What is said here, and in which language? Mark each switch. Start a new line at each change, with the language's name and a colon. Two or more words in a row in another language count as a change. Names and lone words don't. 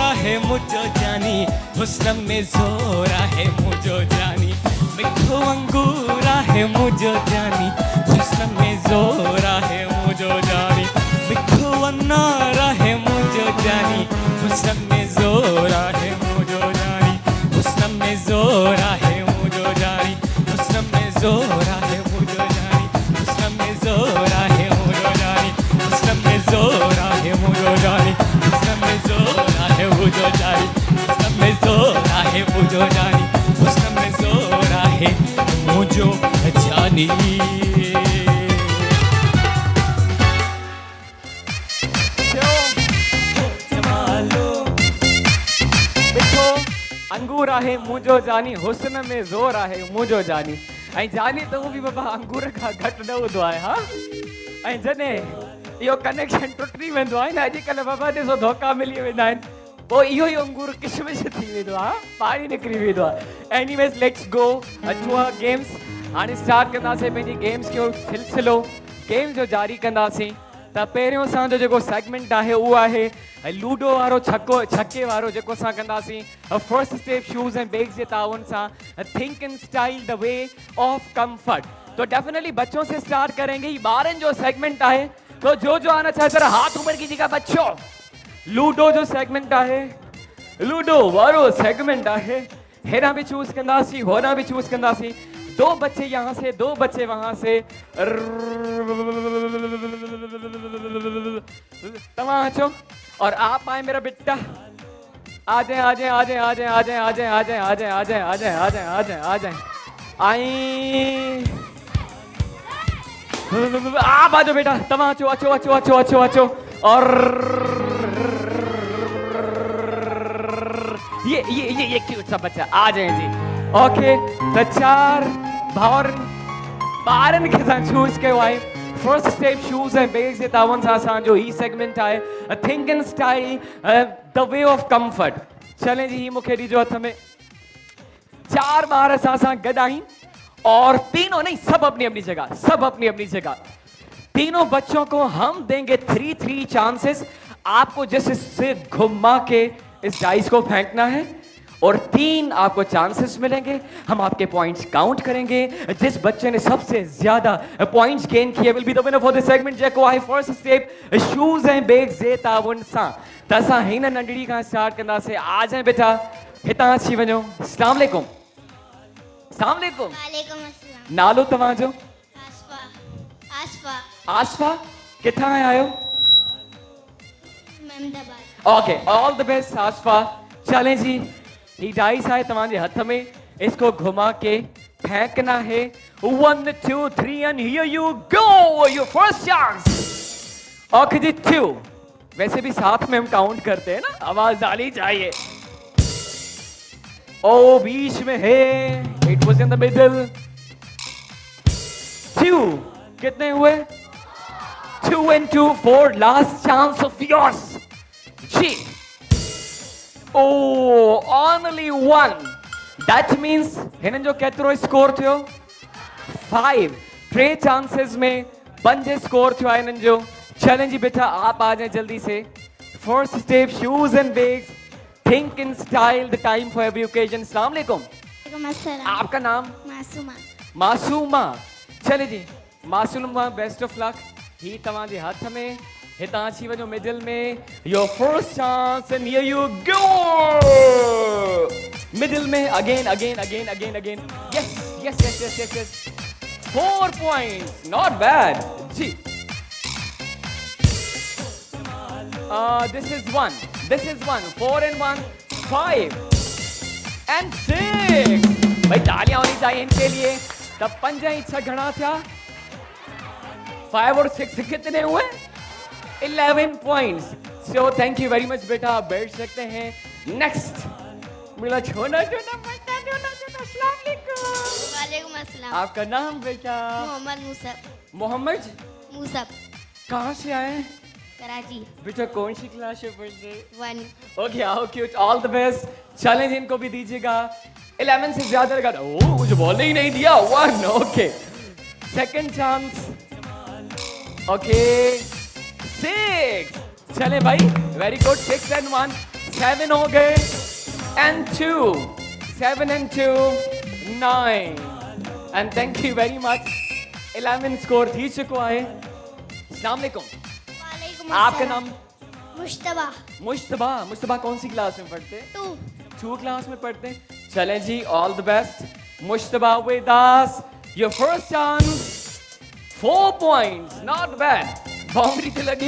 Sindhi: है मुझो जानी हुस्न में जोरा है मुझो जानी मिठो अंगूरा है मुझो जानी हुस्न में जोरा है मुझो जानी मिठो अनारा है मुझो जानी हुस्न में जोरा है मुझो जानी हुस्न में जोरा है मुझो जानी हुस्न में जोरा है मुझो जानी हुस्न में जोरा है मुझो जानी हुस्न में जोरा है मुझो जानी मुझो जानी हुस्न में जोरा है मुझो जानी हुस्न में जोरा है मुझो जानी अंगूर आहे मुझो जानी हुस्न में जोर आहे मुझो जानी ऐं जानी तो भी बाबा अंगूर का घट न हूंदो आहे हा ऐं जॾहिं इहो कनेक्शन टुटी वेंदो आहे न अॼुकल्ह बाबा ॾिसो धोखा मिली वेंदा आहिनि पोइ इहो ई अंगूर किशमिश थी वेंदो आहे पाणी निकिरी वेंदो आहे
English: anyways let's go to our games
Sindhi: हाणे स्टार्ट कंदासीं पंहिंजी गेम्स जो सिलसिलो गेम्स जो जारी कंदासीं त पहिरियों असांजो जेको सेगमेंट आहे उहो आहे लूडो वारो छके वारो जेको असां कंदासीं फर्स्ट स्टेप शूज़ एंड बैग्स जे ताउन सां
English: think in style the way of comfort
Hindi: तो डेफिनेटली बच्चों से स्टार्ट करेंगे
Sindhi: ये ॿारनि जो सेगमेंट आहे
Hindi: तो जो आना चाहे जरा हाथ ऊपर कीजिएगा बच्चों
Sindhi: लूडो जो सेगमेंट आहे लूडो वारो सेगमेंट आहे हेरा भी चूज कंदासी होरा भी चूज कंदासी
Hindi: दो बच्चे यहाँ से दो बच्चे वहां से
Sindhi: तमाम अचो
Hindi: और आप आए मेरा बेटा आ जाए आ जाए आ जाए आ जाए आ जाए आ जाए आ जाए आ जाए आ जाए आ जाए आ जाए आ जाए आ जाए आई आप आ जाओ बेटा
Sindhi: तमाम अचो अचो अचो
Hindi: अचो अचो अचो और ये क्यूट सा बच्चा आ जाए जी ओके तो चार
Sindhi: ॿारनि खे असां चूज़ कयो आहे फर्स्ट स्टेप शूज़ एंड बैग्स जे तावन सां असांजो ही सेगमेंट आहे
English: think in style the way of comfort
Sindhi: चलें जी ही मूंखे ॾिजो हथ में चार ॿार असां सां गॾु आहिनि
Hindi: और तीनों नहीं सब अपनी अपनी जगह सब अपनी अपनी जगह तीनों बच्चों को हम देंगे 3 चांसेस आपको जैसे से घुमा के इस डाइस को फेंकना है और 3 आपको चांसेस मिलेंगे। हम आपके पॉइंट्स काउंट करेंगे। जिस बच्चे ने सबसे ज्यादा पॉइंट्स गेन किए
English: will be the winner for this segment.
Sindhi: जेको आहे फर्स्ट स्टेप शूज एंड बैग्स जे ताउन सां। त असां हिन नंढड़ी खां स्टार्ट कंदासीं।
Hindi: आ जाए बेटा,
Sindhi: हितां अची वञो।
Arabic: السلام عليكم۔ السلام عليكم. وعليكم السلام.
Sindhi: नालो तव्हांजो? आसफा। आसफा। आशफा। किथां आया आहियो? अहमदाबाद।
English: OK, all the best आशफा।
Hindi: चलें जी, ये डाइस है तुम्हारे हाथ में, इसको घुमा के फेंकना है।
English: 1 2 3 and here you go, your first chance.
Hindi: ओके जी, 2। वैसे भी साथ में हम काउंट करते हैं ना, आवाज आनी चाहिए। ओ बीच में है,
English: it was in the middle.
Hindi: 2 कितने हुए?
English: 2 and 2, 4, last chance of yours. G. Oh, only 1.
Sindhi: That means हिननि जो केतिरो स्कोर थियो? 5. 3 चांसेस में 5 स्कोर थियो आहे हिननि जो।
Hindi: चलें जी बेटा, आप आ जाएं जल्दी से।
English: First Step Shoes and Bags, think in style, the time for every occasion.
Arabic: السلام عليكم. وعليكم السلام.
Hindi: आपका नाम? मासूमा। मासूमा। चले जी मासूमा,
English: best of luck.
Sindhi: ही तव्हांजे हथ में, हितां अची वञो मिडिल में।
English: your first chance and here you go. मिडिल में again again again again again. yes yes yes yes yes yes. 4 points, not bad जी। this is 1, this is 1, 4 and 1, 5 and 6.
Hindi: भाई तालियां होनी चाहिए इनके लिए। तब 5 ही 6 घना था। 5 और 6 कितने हुए? 11 पॉइंट्स।
English: so thank you very much
Hindi: बेटा, आप बैठ सकते हैं। नेक्स्ट मिला छोटा छोटा बच्चा, छोटा छोटा।
Arabic: السلام عليكم. وعليكم السلام.
Hindi: आपका नाम बेटा? मोहम्मद मूसफ। मोहम्मद। मूसफ। कहाँ से आए कराची। बेटा? कौन सी क्लास में पढ़ते? 1। ओके, आओ क्यूट,
English: all the best.
Hindi: चैलेंज इनको भी दीजिएगा। 11 से ज्यादा लगा। ओह, मुझे बोलने ही नहीं दिया।
English: 1, OK. second chance. OK, 6.
Hindi: चले भाई,
English: very good. 6 and 1, 7
Hindi: हो गए
English: and 2, 7 and 2, 9 and thank you very much।
Sindhi: 11 स्कोर थी चुका है।
Arabic: السلام عليكم. वालेकुम
Hindi: आपका
Arabic: अस्सलाम।
Hindi: नाम? मुश्तबा। मुश्तबा। मुश्तबा कौन सी क्लास में पढ़ते? 2। 2 क्लास में पढ़ते। चलें जी,
English: all the best. मुश्तबा with us, your first chance। 4 points, not bad.
Hindi: बाउंड्री से लगी।